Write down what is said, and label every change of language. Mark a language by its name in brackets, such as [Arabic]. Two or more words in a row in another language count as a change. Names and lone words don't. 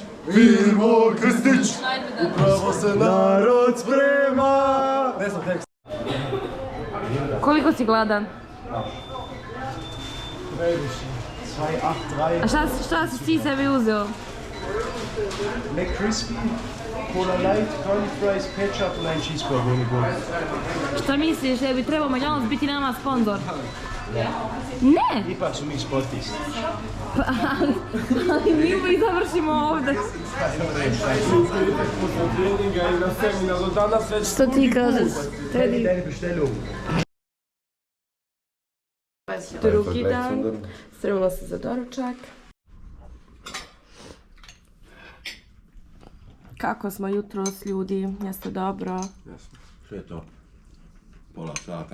[Croatian] Firmo Krstić, upravo se narod sprema. Ne znam tekst. Koliko si gladan? A šta si ti sebi uzeo? McCrispy, [English] Cola Light, curly fries, ketchup and [German] ein cheeseburger ohne Gurke. [Croatian] Šta misliš da bi trebao McDonald's biti nama sponsor? Ne! Ipak su mi sportisti. Ali mi uvijek završimo ovdje. Što ti kažeš? Teddy? [German] Deine Bestellung. [Croatian] Drugi dan. Spremila se za doručak. Kako smo jutros, ljudi? Jeste dobro? Jasno. Što je to? Pola sata.